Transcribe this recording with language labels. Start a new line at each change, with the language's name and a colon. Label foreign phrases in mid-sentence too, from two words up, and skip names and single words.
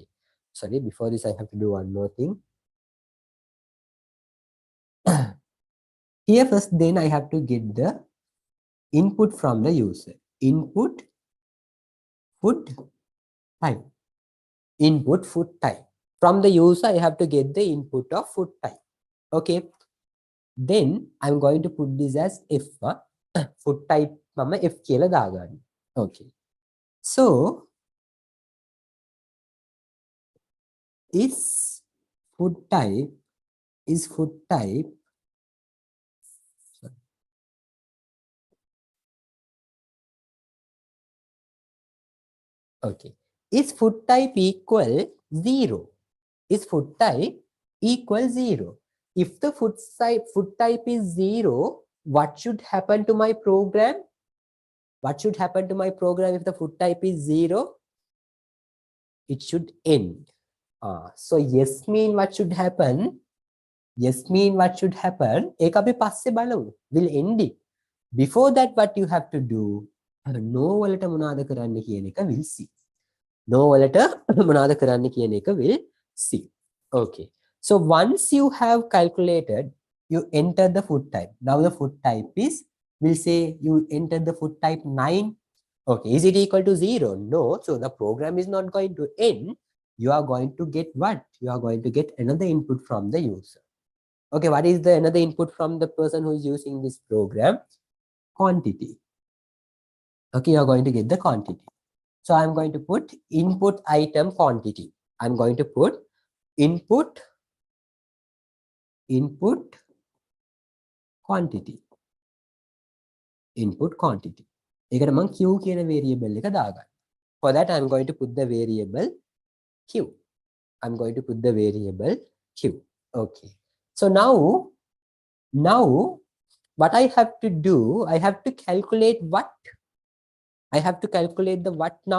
English: Sorry, before this I have to do one more thing. Here first, then I have to get the input from the user. Input food type. Input food type. From the user, I have to get the input of food type. Okay. Then I'm going to put this as F. Food type
Sinhala: mama F කියලා දාගන්න.
English: Okay. So is food type okay. Is food type equal 0? Is food type equal 0? If the food type is 0, what should happen to my program? What should happen to my program if the food type is 0? It should end. So yes mean what should happen? Yes mean what should happen?
Sinhala: ඒක අපි පස්සේ බලමු.
English: Will end it. Before that, what you have to do?
Sinhala: No වලට මොනවද කරන්න කියන එක
English: will see.
Sinhala: No වලට මොනවද කරන්න කියන එක
English: will see.
Sinhala: Okay.
English: So once you have calculated, you enter the food type. Now the food type is, we'll say you enter the food type 9. Okay. Is it equal to 0? No. So the program is not going to end. You are going to get what? You are going to get another input from the user. Okay. What is the another input from the person who is using this program? Quantity. Okay. You are going to get the quantity. So I'm going to put input item quantity. I'm going to put input quantity. Input quantity.
Sinhala: ඒකට මම q කියන variable එක දාගන්න.
English: For that I'm going to put the variable q. I'm going to put the variable q. Okay. So now what I have to do, I have to calculate what? I have to calculate the what now?